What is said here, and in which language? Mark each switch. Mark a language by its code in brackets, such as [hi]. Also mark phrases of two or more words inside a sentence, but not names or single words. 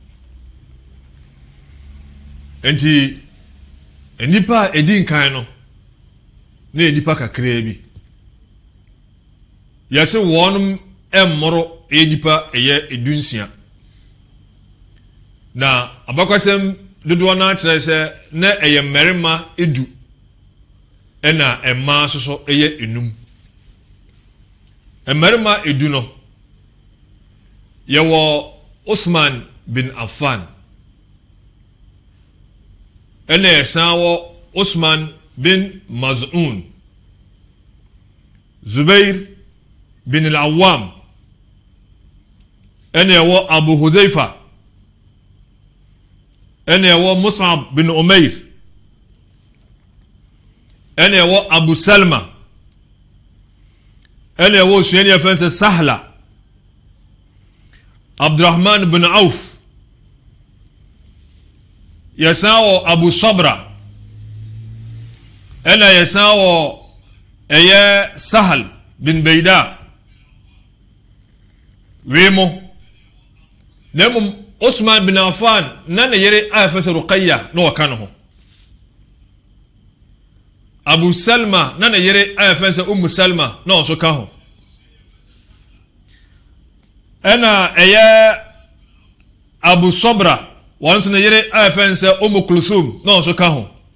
[ak] nti nipa a ɛdi nkan no na nipa kakraa bi yɛsɛ wɔnom ɛmmoro ɛyɛ nipa ɛyɛ edunsia na abakwasɛm dodoɔ no akyerɛ sɛ na ɛyɛ mmarima edu ɛna mmaa soso ɛyɛ enum mmarima edu no yɛwɔ Usman bin Affan ɛna yɛsan wɔ Usman bin Maz'un Zubair bin al-Awwam ɛna yɛwɔ Abu Huzaifa ɛna yɛwɔ Mus'ab bin Umair ɛna yɛwɔ Abu Salma ɛna yɛwɔ suani yɛfɛn sɛ Sahla Abdurrahman bin Auf yɛsan wɔ Abu Sabra ɛna yɛsan wɔ ɛyɛ Sahal bin Beida wemo na mmom Usman bin Affan na ne yere a yɛfɛ sɛ Ruqayya na wɔka no ho Abu Salma na ne yere a yɛfɛ sɛ Ummu Salma na ɔso ka ho ɛna ɛyɛ Abu Sabra wɔn nso ne yere a yɛfɛ sɛ Ummu Kulsum na ɔso ka ho